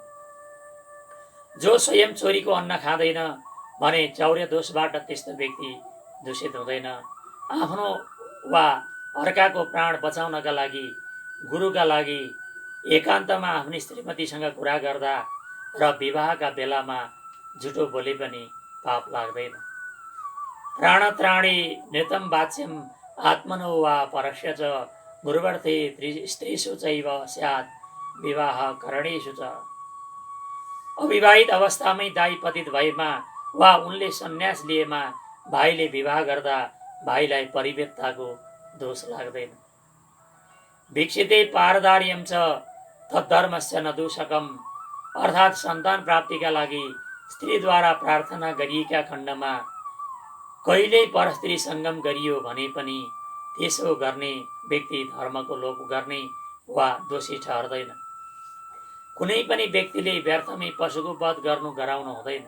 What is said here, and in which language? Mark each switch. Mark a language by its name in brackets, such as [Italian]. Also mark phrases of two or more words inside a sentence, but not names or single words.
[Nepali] जो स्वयं चोरीको अन्न खाँदैन भने चौर्य दोषबाट त्यस्तो व्यक्ति दूषित हुँदैन। आफ्नो वा अर्काको प्राण बचाउनका लागि गुरुका लागि एकान्तमा आफ्नी श्रीमतीसँग कुरा गर्दा र विवाहका बेलामा झुटो बोले पनि पाप लाग्दैन। [Sanskrit] प्राणत्राणी नृतं वाच्यम आत्मनो वा परस्य च गुरुवर्थे स्त्रीषु चैव स्यात् विवाह करणेषु च। [Nepali] अविवाहित अवस्थामै दाइ पतित भएमा वा उनले सन्यास लिएमा भाइले विवाह गर्दा भाइलाई परिवेत्ताको दोष लाग्दैन। [Sanskrit] भिक्षिते पारदार्यम च तद्धर्मस्य न दूषकम, [Nepali] अर्थात् सन्तान प्राप्तिका लागि स्त्रीद्वारा प्रार्थना गरिएका खण्डमा कहिल्यै परस्त्री सङ्गम गरियो भने पनि त्यसो गर्ने व्यक्ति धर्मको लोप गर्ने वा दोषी ठहर्दैन। कुनै पनि व्यक्तिले व्यर्थमै पशुको वध गर्नु गराउनु हुँदैन।